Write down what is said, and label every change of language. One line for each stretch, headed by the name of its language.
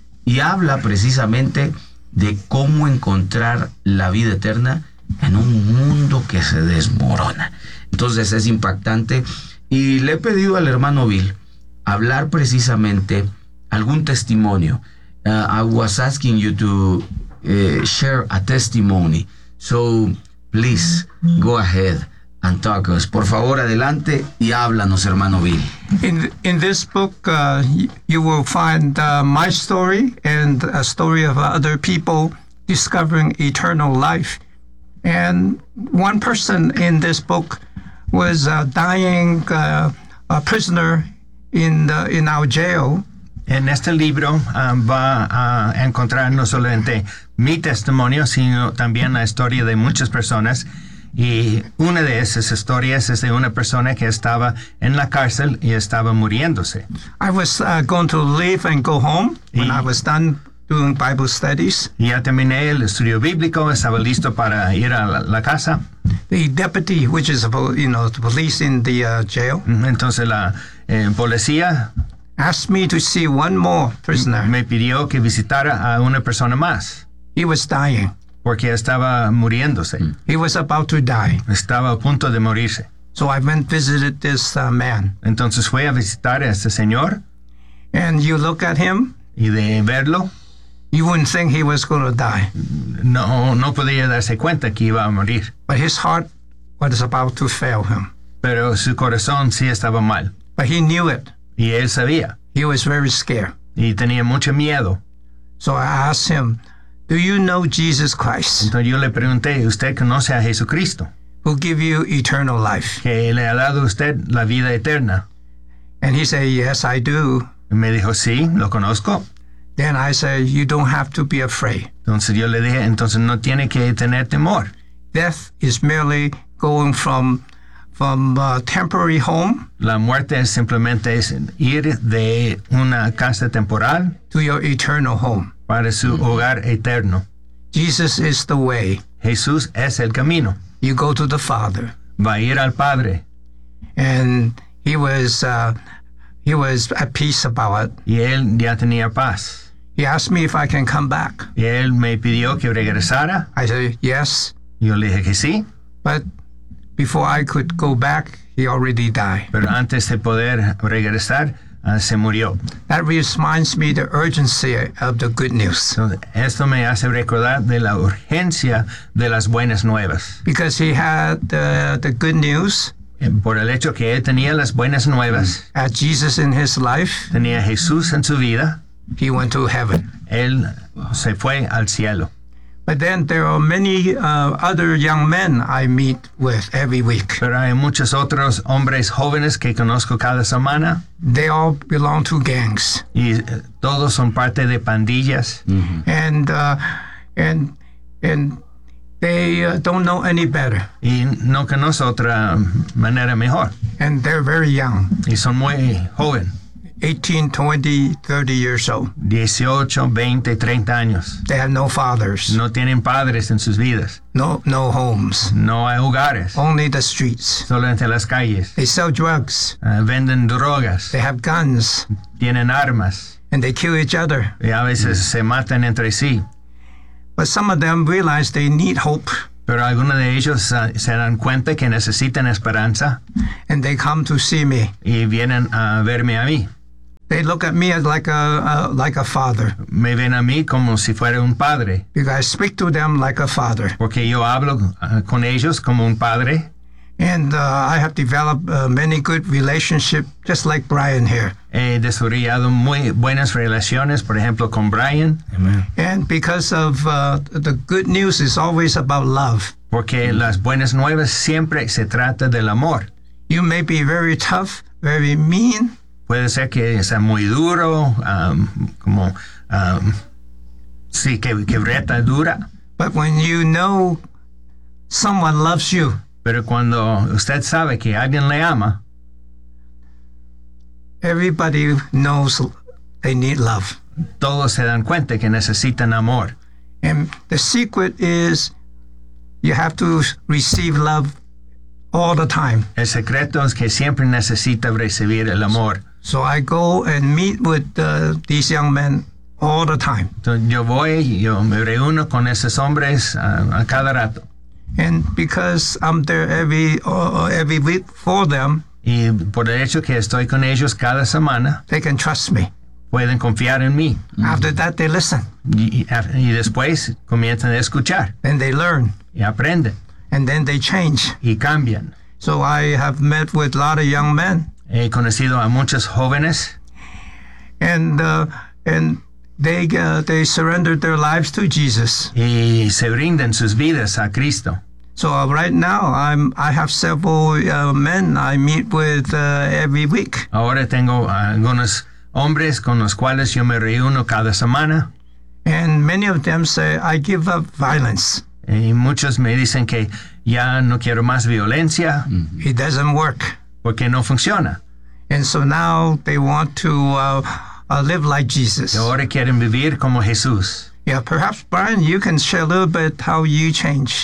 Spanish: Y habla precisamente de cómo encontrar la vida eterna en un mundo que se desmorona. Entonces es impactante. Y le he pedido al hermano Bill hablar precisamente algún testimonio.
English: I was asking you to share a testimony. So please go ahead and talk us.
Spanish: Por favor, adelante y háblanos, hermano Bill.
English: In this book, you will find my story and a story of other people discovering eternal life. And one person in this book was a dying a prisoner in our jail.
Spanish: En este libro va a encontrar no solamente mi testimonio, sino también la historia de muchas personas. Y una de esas historias es de una persona que estaba en la cárcel y estaba muriéndose.
English: I was going to leave and go home when I was done doing Bible studies.
Spanish: Ya terminé el estudio bíblico, estaba listo para ir a la casa.
English: The deputy, which is, you know, the police in the jail.
Spanish: Entonces la policía
English: asked me to see one more prisoner.
Spanish: Me pidió que visitara a una persona más.
English: He was dying.
Spanish: Porque estaba muriéndose.
English: He was about to die.
Spanish: Estaba a punto de morirse.
English: So I went and visited this man.
Spanish: Entonces fui a visitar a este señor.
English: And you look at him.
Spanish: Y de verlo.
English: You wouldn't think he was going to die.
Spanish: No podía darse cuenta que iba a morir.
English: But his heart was about to fail him.
Spanish: Pero su corazón sí estaba mal.
English: But he knew it.
Spanish: Y él sabía.
English: He was very scared.
Spanish: Y tenía mucho miedo.
English: So I asked him, do you know Jesus Christ?
Spanish: Entonces yo le pregunté, ¿usted conoce a Jesucristo?
English: Who give you eternal life?
Spanish: Que le ha dado usted la vida eterna.
English: And he said, yes, I do.
Spanish: Y me dijo, sí, lo conozco.
English: Then I said, you don't have to be afraid.
Spanish: Entonces yo le dije, entonces no tiene que tener temor.
English: Death is merely going from a temporary home.
Spanish: La muerte es simplemente ir de una casa temporal
English: to your eternal home.
Spanish: Para su hogar eterno.
English: Jesus is the way.
Spanish: Jesús es el camino.
English: You go to the Father.
Spanish: Va a ir al Padre.
English: And he was at peace about it.
Spanish: Y él ya tenía paz.
English: He asked me if I can come back.
Spanish: Y él me pidió que regresara.
English: I said yes.
Spanish: Yo le dije que sí.
English: But before I could go back, he already died.
Spanish: Pero antes de poder regresar, se murió.
English: That reminds me the urgency of the good news.
Spanish: Esto me hace recordar de la urgencia de las buenas nuevas.
English: Because he had the good news.
Spanish: Por el hecho que él tenía las buenas nuevas.
English: Had Jesus in his life.
Spanish: Tenía Jesús en su vida.
English: He went to heaven.
Spanish: Él se fue al cielo.
English: But then there are many other young men I meet with every week.
Spanish: Pero hay muchos otros hombres jóvenes que conozco cada semana.
English: They all belong to gangs.
Spanish: Y todos son parte de pandillas.
English: Mm-hmm. And they don't know any better.
Spanish: Y no conoce otra manera mejor.
English: And they're very young.
Spanish: Y son muy joven.
English: 18, 20, 30 years old.
Spanish: 18, 20, 30 años.
English: They have no fathers.
Spanish: No tienen padres en sus vidas.
English: No homes.
Spanish: No hay hogares.
English: Only the streets.
Spanish: Solamente las calles.
English: They sell drugs.
Spanish: Venden drogas.
English: They have guns.
Spanish: Tienen armas.
English: And they kill each other.
Spanish: Y a veces se matan entre sí.
English: But some of them realize they need hope.
Spanish: Pero algunos de ellos se dan cuenta que necesitan esperanza.
English: And they come to see me.
Spanish: Y vienen a verme a mí.
English: They look at me as like a father.
Spanish: Me ven a mí como si fuera un padre.
English: Because I speak to them like a father.
Spanish: Porque yo hablo con ellos como un padre.
English: And I have developed many good relationships, just like Brian here.
Spanish: He desarrollado muy buenas relaciones, por ejemplo, con Brian.
English: Amen. And because of the good news is always about love.
Spanish: Porque las buenas nuevas siempre se trata del amor.
English: You may be very tough, very mean.
Spanish: Puede ser que sea muy duro, que reta dura.
English: But when you know someone loves you.
Spanish: Pero cuando usted sabe que alguien le ama.
English: Everybody knows they need love.
Spanish: Todos se dan cuenta que necesitan amor.
English: And the secret is you have to receive love all the time.
Spanish: El secreto es que siempre necesita recibir el amor.
English: So I go and meet with these young men all the time.
Spanish: Entonces yo voy, yo me reúno con esos hombres a cada rato.
English: And because I'm there every week for them.
Spanish: Y por el hecho que estoy con ellos cada semana.
English: They can trust me.
Spanish: Pueden confiar en mí.
English: After that they listen.
Spanish: Y después comienzan a escuchar.
English: And they learn.
Spanish: Y aprenden.
English: And then they change.
Spanish: Y cambian.
English: So I have met with a lot of young men.
Spanish: He conocido a muchos jóvenes.
English: And they surrendered their lives to Jesus.
Spanish: Y se rinden sus vidas a Cristo.
English: So right now I have several men I meet with every week.
Spanish: Ahora tengo algunos hombres con los cuales yo me reúno cada semana.
English: And many of them say I give up violence.
Spanish: Y muchos me dicen que ya no quiero más violencia.
English: It doesn't work.
Spanish: Porque no funciona.
English: And so now they want to live like Jesus.
Spanish: Y ahora quieren vivir como Jesús.
English: Yeah, perhaps Brian, you can share a little bit how you change.